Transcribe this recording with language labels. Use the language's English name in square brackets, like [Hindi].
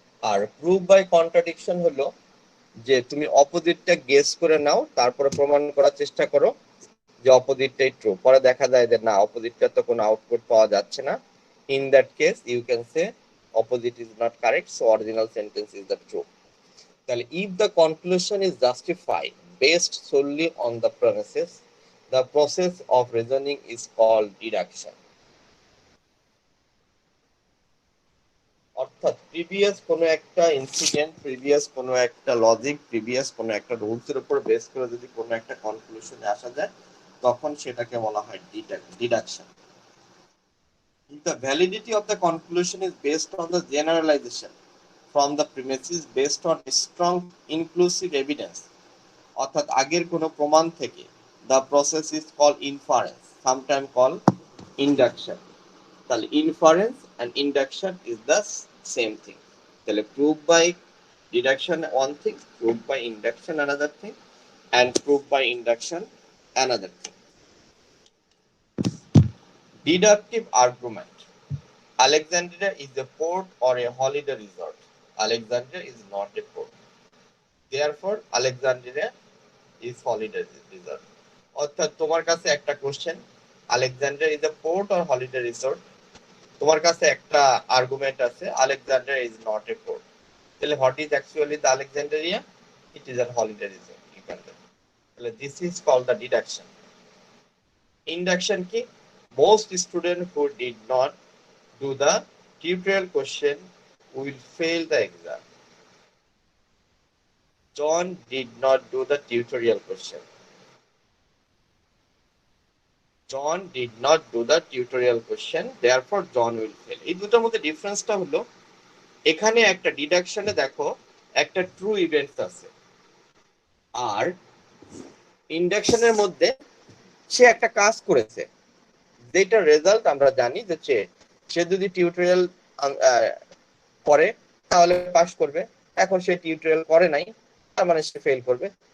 [Bangla] আর proof by contradiction হলো যে তুমি অপোজিটটা গেস করে নাও, তারপরে প্রমাণ করার চেষ্টা করো যে অপোজিটটাই ট্রু, পরে দেখা যায় যে না, অপোজিটটা তো কোনো আউটপুট পাওয়া যাচ্ছে না। [English] In that case you can say opposite is not correct, so original sentence is the true. [Bangla] তাহলে [English] If the conclusion is justified based solely on the premises, the process of reasoning is called deduction. [Bangla] অর্থাৎ previous কোনো একটা incident, previous কোনো একটা logic, previous কোনো একটা rules এর উপর বেস করে যদি কোনো একটা কনক্লুশনে আসা যায়, তখন সেটাকে বলা হয় deduction. [English] The validity of the conclusion is based on the generalization from the premises based on strong inclusive evidence, [Bangla] অর্থাৎ আগের কোনো প্রমাণ থেকে। [English] The process is called inference, sometimes called induction. [Bangla] তাহলে [English] inference and induction is the same thing. [Bangla] তাহলে [English] proof by deduction one thing, proof by induction another thing, and proof by induction another thing. Deductive argument. Alexandria is a port or a holiday resort. Alexandria is not a port. Therefore, Alexandria is holiday resort. [Bangla] অর্থাৎ তোমার কাছে একটা question, [English] Alexander is a port or holiday resort, [Bangla] তোমার কাছে একটা argument আছে [English] Alexander is not a port, [Bangla] তাহলে [English] What is actually the Alexandria? It is a holiday resort. You can, [Bangla] তাহলে [English] This is called the deduction. [Bangla] Induction কি? [English] Most student who did not do the tutorial question will fail the exam. John did not do the tutorial question. John did not do the tutorial question, therefore John will fail. [Bangla] এই দুটোর মধ্যে ডিফারেন্সটা হলো, এখানে একটা ডিডাকশনে দেখো একটা true events আছে, আর ইন্ডাকশনের মধ্যে সে একটা কাজ করেছে যেটা রেজাল্ট আমরা জানি যে সে যদি টিউটোরিয়াল করে তাহলে পাস করবে, এখন সে টিউটোরিয়াল করে নাই, তার মানে সে ফেল করবে।